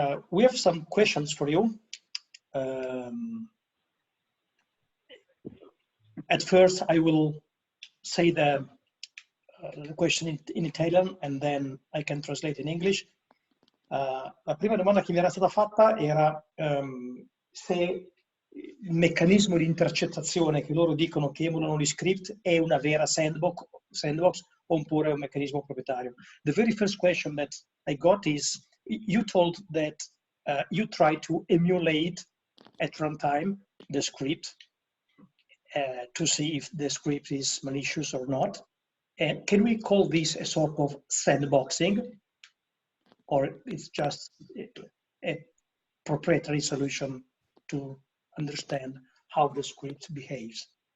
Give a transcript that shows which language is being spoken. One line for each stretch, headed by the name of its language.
English: We have some questions for you. At first, I will say the question in Italian, and then I can translate in English.
Italian: La prima domanda che mi era stata fatta era se il meccanismo di intercettazione che loro dicono che emulano gli script è una vera sandbox oppure un meccanismo proprietario.
English: The very first question that I got is, you told that you try to emulate at runtime the script to see if the script is malicious or not. And can we call this a sort of sandboxing, or it's just a proprietary solution to understand how the script behaves?